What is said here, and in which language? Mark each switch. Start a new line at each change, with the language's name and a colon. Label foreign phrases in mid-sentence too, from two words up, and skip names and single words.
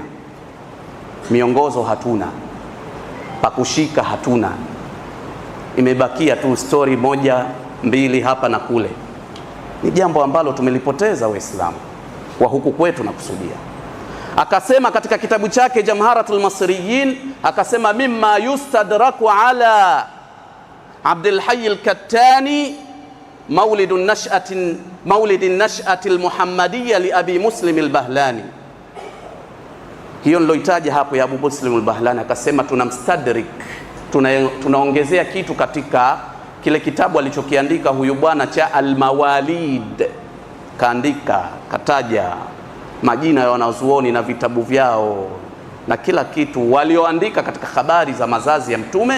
Swahili: Miongozo hatuna, pakushika hatuna, imebakia tu story 1 2 hapa na kule. Ni jambo ambalo tumelipoteza Waislamu wa huku kwetu na kusudia. Akasema katika kitabu chake Jamharatul Masriyin, akasema
Arabic: مما يستدرك على عبد الحي الكتاني مولد النشأة المحمدية لأبي مسلم البهلاني.
Swahili: Hiyo niloitaja hapo ya Abu Muslim al-Bahlani, akasema tunamstadrik, tunaongezea kitu katika kile kitabu alichokiandika huyu bwana cha al-Mawalid kaandika, kataja majina ya wanazuoni na vitabu vyao na kila kitu walioandika katika habari za mazazi ya Mtume.